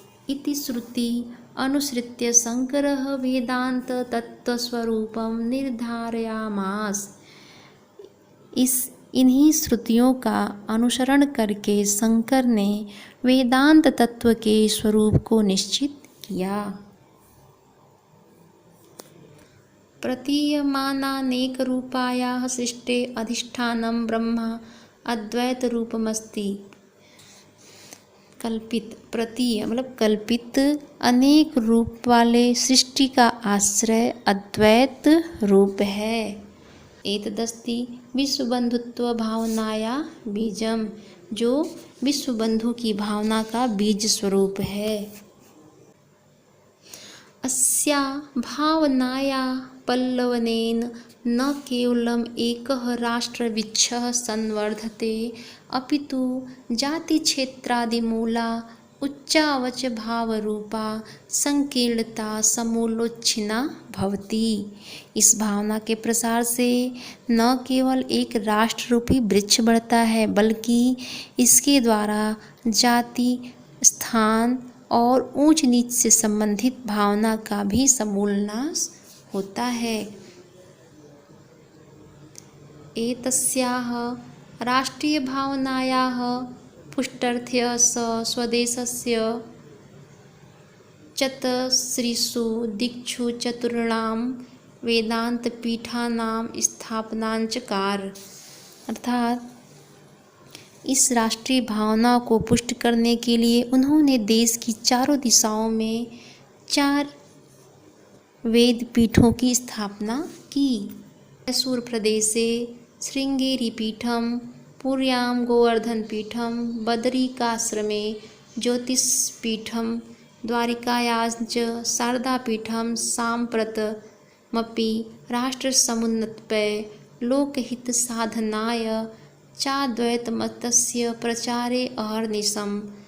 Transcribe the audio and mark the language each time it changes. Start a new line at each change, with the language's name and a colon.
Sanskrit: इति श्रुति अनुसृत्य शंकरः वेदांत तत्त्वस्वरूपं निर्धारयामास।
Hindi: इन्हीं श्रुतियों का अनुसरण करके शंकर ने वेदांत तत्व के स्वरूप को निश्चित किया।
Sanskrit: प्रतीयमानानेक रूपायाः सृष्टे अधिष्ठानं ब्रह्म अद्वैत रूपमस्ति।
Hindi: कल्पित प्रतीय मतलब कल्पित अनेक रूप वाले सृष्टि का आश्रय अद्वैत रूप है।
Sanskrit: एतदस्ति विश्वबंधुत्व भावनाया बीजम,
Hindi: जो विश्वबंधु की भावना का बीज स्वरूप है।
Sanskrit: अस्या भावनाया पल्लवनेन न केवलम एकः राष्ट्रवृक्षः संवर्धते अपितु जातिक्षेत्रादिमूला उच्चावच भावरूपा संकीर्णता समूलोच्छिन्ना भवति।
Hindi: इस भावना के प्रसार से न केवल एक राष्ट्र रूपी वृक्ष बढ़ता है, बल्कि इसके द्वारा जाति स्थान और ऊंच नीच से संबंधित भावना का भी समूल नाश होता है।
Sanskrit: एतस्याः राष्ट्रीय भावनायाः पुष्टर्थ्य स्वदेशस्य चतस्रिषु दिक्षु चतुर्णां वेदांत पीठानां स्थापनांचकार।
Hindi: अर्थात इस राष्ट्रीय भावना को पुष्ट करने के लिए उन्होंने देश की चारों दिशाओं में 4 वेद पीठों की स्थापना की।
Sanskrit: मैसूर प्रदेशे श्रृंगेरी पीठम, पुर्यां गोवर्धन पीठम, बदरिकाश्रमे ज्योतिष्पीठम, द्वारिकायाञ्च शारदापीठम साम्प्रतमपि राष्ट्रसमुन्नतये लोकहितसाधनाय चाद्वैतमतस्य प्रचारे अहर्निशं